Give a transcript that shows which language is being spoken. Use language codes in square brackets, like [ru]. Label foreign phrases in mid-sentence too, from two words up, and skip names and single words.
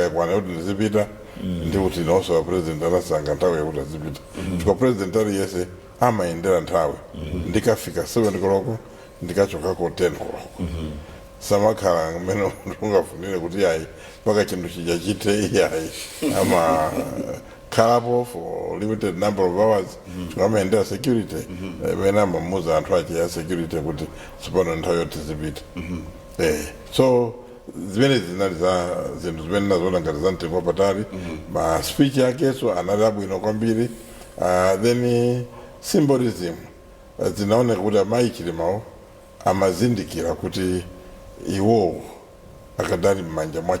[ny] yakwana yoti ndizipita ndi kuti inonso a president anasanga nthawi yakuti azipita chikwa president aliyese amayendera nthawi ndikafika 7 koloko ndikachokako 10 koloko samakhala mmene ungafunire kuti yayi paka chinthu chija chite yayi ama khalapo [en] for limited number of hours [ny] chikamayendera security imene amamuza anthu ache ya security kuti sipano nthawi yoti zipita so zimene zinali za zinthu zimene nazoona ngati za mtengo patali ma speech yake so anali abwino kwambiri [en] then symbolism [ny] zinaoneka kuti amayi Chilimawo amazindikira kuti iwowo akadali m'manja mwa